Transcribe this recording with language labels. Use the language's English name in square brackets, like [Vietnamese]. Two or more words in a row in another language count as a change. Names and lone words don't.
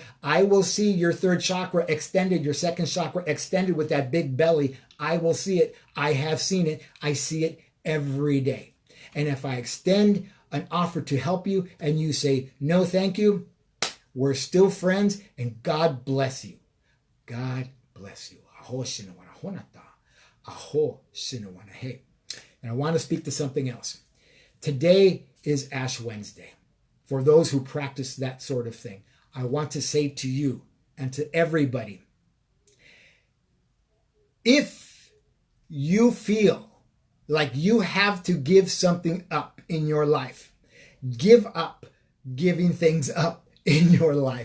[English] I will see your 3rd chakra extended, your 2nd chakra extended with that big belly. I will see it. I have seen it. I see it every day. And if I extend an offer to help you and you say, no, thank you, we're still friends and God bless you. God bless you. Aho shinawana honata. Aho shinawana he. And I want to speak to something else. Today is Ash Wednesday. For those who practice that sort of thing, I want to say to you and to everybody, if you feel like you have to give something up in your life, give up giving things up in your life.